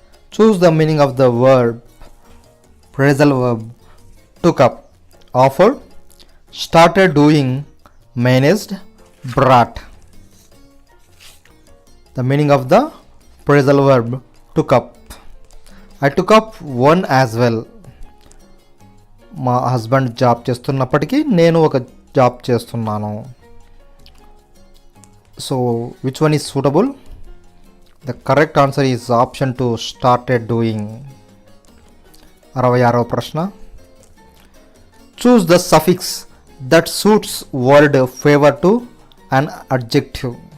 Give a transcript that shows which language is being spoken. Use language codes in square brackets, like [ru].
[en] Choose the meaning of the verb. Phrasal verb. Took up. Offered, started doing, managed, brought. The meaning of the phrasal verb took up. I took up one as well. [te] మా husband job చేస్తున్నప్పటికీ నేను ఒక job చేస్తున్నాను. [en] So which one is suitable? The correct answer is option 2, started doing. [te] 66వ ప్రశ్న. [en] Choose the suffix that suits word favor to an adjective.